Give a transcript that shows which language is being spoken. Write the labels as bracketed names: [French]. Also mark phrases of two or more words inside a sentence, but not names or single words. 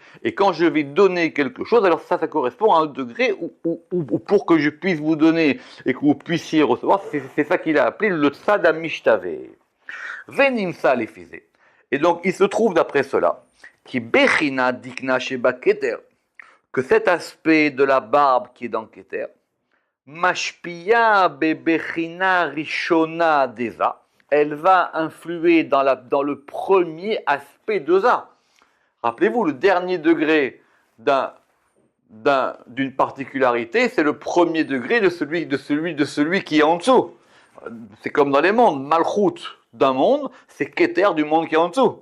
[French] Et quand je vais donner quelque chose, alors ça correspond à 1 degré, ou pour que je puisse vous donner et que vous puissiez recevoir, c'est ça qu'il a appelé le [Hebrew] צד המשתווה. ונמצא לפי זה. [French] Et donc, il se trouve d'après cela, qui [Hebrew] בחינה דיקנא שבא כתר, [French] que cet aspect de la barbe qui est dans keter, [Hebrew] משפיע בבחינה ראשונה דזא, [French] elle va influer dans le premier aspect de ça. Rappelez-vous, le dernier degré d'une particularité, c'est le premier degré de celui qui est en dessous. C'est comme dans les mondes, Malchut d'un monde, c'est Keter du monde qui est en dessous.